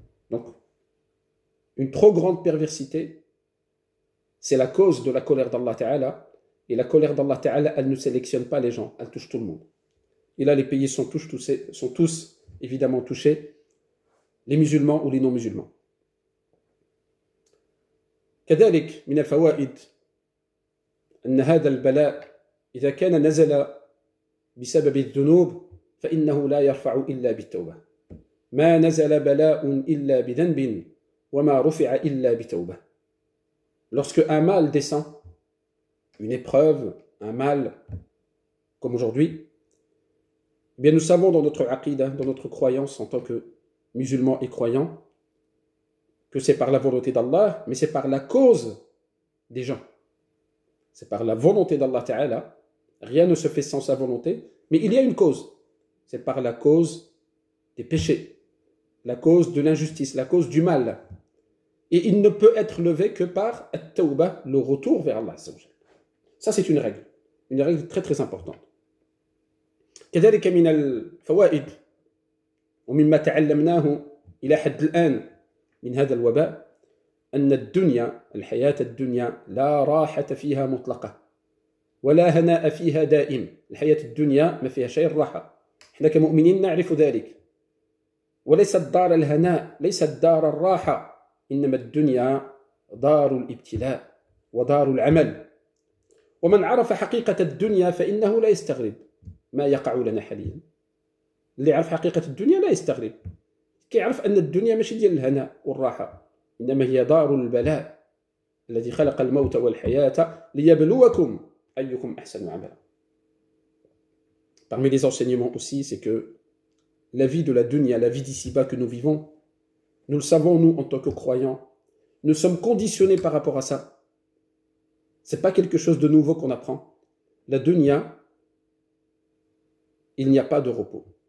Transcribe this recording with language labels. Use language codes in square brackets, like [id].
[fr] Donc, une trop grande perversité, c'est la cause de la colère d'Allah Ta'ala. Et la colère d'Allah Ta'ala, elle ne sélectionne pas les gens, elle touche tout le monde. Et là, les pays sont tous évidemment touchés, les musulmans ou les non-musulmans. [ar] كذلك من الفوائد أن هذا البلاء إذا كان نزل بسبب الذنوب فإنه لا يرفع إلا بالتوبة. ما نزل بلاء إلا بذنب وما رفع إلا بتوبة. [fr] Lorsque un mal descend, une épreuve, un mal, comme aujourd'hui, eh bien nous savons dans notre aqidah, dans notre croyance en tant que musulmans et croyants, que c'est par la volonté d'Allah, mais c'est par la cause des gens. C'est par la volonté d'Allah Ta'ala. Rien ne se fait sans sa volonté, mais il y a une cause. C'est par la cause des péchés, la cause de l'injustice, la cause du mal. Et il ne peut être levé que par at-tawbah, le retour vers Allah. Ça, c'est une règle très très importante. [ar] كذلك من الفوائد ومما تعلمناه إلى حد الآن من هذا الوباء أن الدنيا الحياة الدنيا لا راحة فيها مطلقة ولا هناء فيها دائم. الحياة الدنيا ما فيها شيء الراحة. إحنا كمؤمنين نعرف ذلك. وليست دار الهناء، ليست دار الراحة، إنما الدنيا دار الابتلاء ودار العمل. ومن عرف حقيقة الدنيا فإنه لا يستغرب ما يقع لنا حاليا. اللي يعرف حقيقة الدنيا لا يستغرب. كيعرف أن الدنيا ماشي ديال الهناء والراحة، إنما هي دار البلاء الذي خلق الموت والحياة ليبلوكم أيكم أحسن عملا. [fr] Parmi les enseignements aussi, c'est que la vie de la dunya, la vie d'ici-bas que nous vivons, nous le savons, nous, en tant que croyants, nous sommes conditionnés par rapport à ça. Ce n'est pas quelque chose de nouveau qu'on apprend. La dunya, il n'y a pas de repos.